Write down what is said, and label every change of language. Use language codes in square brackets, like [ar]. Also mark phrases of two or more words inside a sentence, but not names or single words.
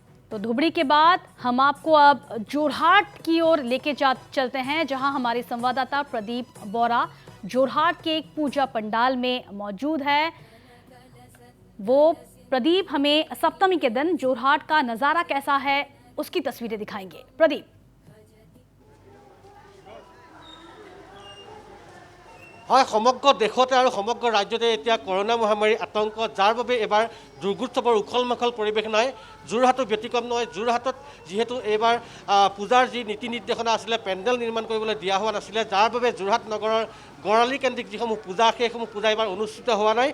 [hi] तो धुबड़ी के बाद हम आपको अब जोरहाट की ओर लेके चलते हैं, जहां हमारे संवाददाता प्रदीप बोरा जोरहाट के एक पूजा पंडाल में मौजूद है। वो प्रदीप हमें सप्तमी के दिन जोरहाट का नजारा कैसा है उसकी तस्वीरें दिखाएंगे। प्रदीप। [as] হয়, সমগ্ৰ দেশতে আৰু সমগ্ৰ ৰাজ্যতে এতিয়া কৰোনা মহামাৰীৰ আতংক, যাৰ বাবে এবাৰ দুৰ্গোৎসৱৰ উখল মাখল পৰিৱেশ নাই। যোৰহাটৰ ব্যতিক্ৰম নহয়। যোৰহাটত যিহেতু এইবাৰ পূজাৰ যি নীতি নিৰ্দেশনা আছিলে, পেণ্ডেল নিৰ্মাণ কৰিবলৈ দিয়া হোৱা নাছিলে, যাৰ বাবে যোৰহাট নগৰৰ গড়ালি কেন্দ্ৰিক যিসমূহ পূজা, সেইসমূহ পূজা এইবাৰ অনুষ্ঠিত হোৱা নাই।